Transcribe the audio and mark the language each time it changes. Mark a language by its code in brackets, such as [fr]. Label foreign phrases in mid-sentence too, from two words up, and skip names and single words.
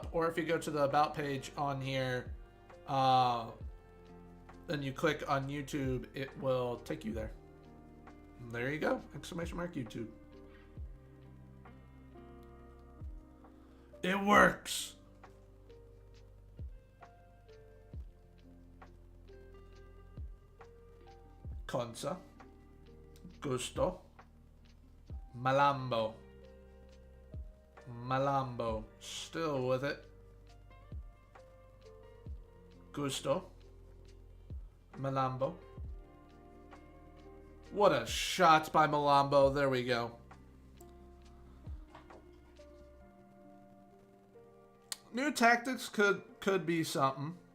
[en] Or if you go to the About page on here, then you click on YouTube, it will take you there. And there you go! ! YouTube. It works! Consa. Gusto. Malambo. Malambo. Still with it. Gusto. Malambo. What a shot by Malambo. There we go. New tactics could be something.